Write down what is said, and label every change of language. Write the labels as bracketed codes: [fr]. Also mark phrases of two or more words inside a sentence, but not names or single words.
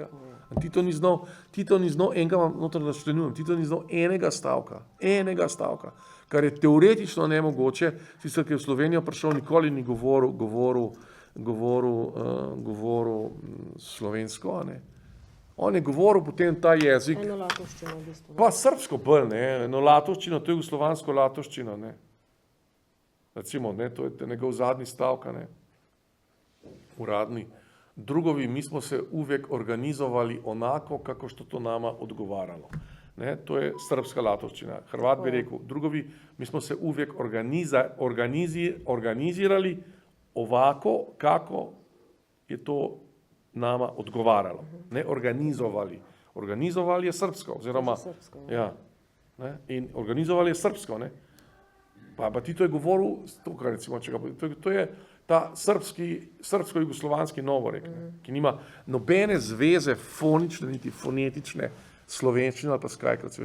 [sl] Ti to ni znal enega, noter naštenujem, ti to ni znal enega stavka, kar je teoretično nemogoče, sicer, ki je v Slovenijo prišel, nikoli ni govoril slovensko, ne. On je govoril potem ta jezik, Eno latovščino v bistvu. pa srbsko bolj, ne, eno latovščino, to je jugoslovansko latovščino, ne. Recimo, ne, to je njegov zadnji stavka, ne, uradni. [sr] Drugovi, mi smo se uvijek organizovali onako, kako što to nama odgovaralo. [sl] Ne, to je srpska latovščina. Hrvat bi rekel, [hr] drugovi, mi smo se uvijek organizirali ovako, kako je to nama odgovaralo. [sl] Ne organizovali. Organizovali je srpsko, oziroma, ja, ne, in organizovali je srpsko, ne. Pa Tito je govoril, recimo, to je ta srpsko-jugoslovanski novorek, ki nima nobene zveze fonične, niti fonetične, slovenščine ali pa s kajkavci.